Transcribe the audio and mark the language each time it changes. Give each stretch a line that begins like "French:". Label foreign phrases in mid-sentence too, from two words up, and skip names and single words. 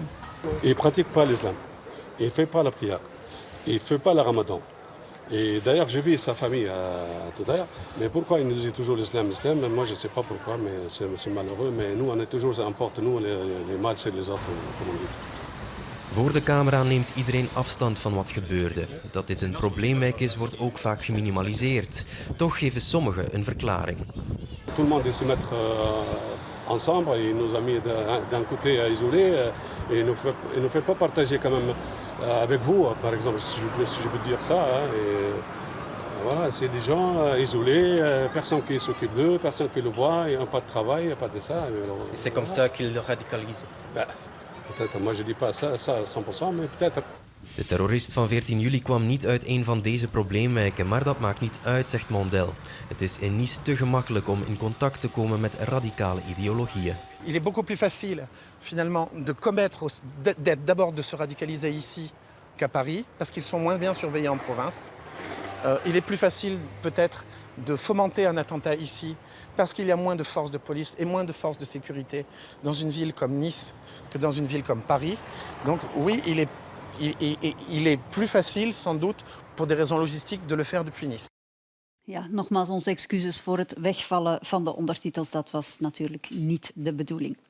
French: Il ne pratique pas l'islam. Il ne fait pas la prière. Il ne fait pas le ramadan. Et d'ailleurs, j'ai vu sa famille tout à l'heure. Mais pourquoi il nous dit toujours l'islam? Moi, je ne sais pas pourquoi, mais c'est malheureux. Mais nous, on est toujours, ça importe nous, les mal, c'est les autres, comme on dit.
Dutch: Voor de camera neemt iedereen afstand van wat gebeurde. Dat dit een probleemwijk is, wordt ook vaak geminimaliseerd. Toch geven sommigen een verklaring.
French: Tout le monde se mettre ensemble, il nous a mis d'un côté isolé et il nous fait pas partager quand même avec vous, par exemple, si je peux dire ça. Voilà, c'est des gens isolés, personne qui s'occupe d'eux, personne qui le voit, il n'y a pas de travail, il n'y a pas de ça. C'est comme ça qu'ils le radicalisent. Peut-être, moi je dis pas ça 100%, mais peut-être.
Dutch: De terrorist van 14 juli kwam niet uit een van deze probleemwijken, maar dat maakt niet uit, zegt Mondel. Het is in Nice te gemakkelijk om in contact te komen met radicale ideologieën.
French: Il est beaucoup plus facile, finalement, d'abord de se radicaliser ici qu'à Paris, parce qu'ils sont moins bien surveillés en province. Il est plus facile, peut-être, de fomenter un attentat ici, parce qu'il y a moins de forces de police et moins de forces de sécurité dans une ville comme Nice que dans une ville comme Paris. Donc oui, il est plus facile, sans doute, pour des raisons logistiques, de le faire depuis Nice.
Dutch: Ja, nogmaals onze excuses voor het wegvallen van de ondertitels. Dat was natuurlijk niet de bedoeling.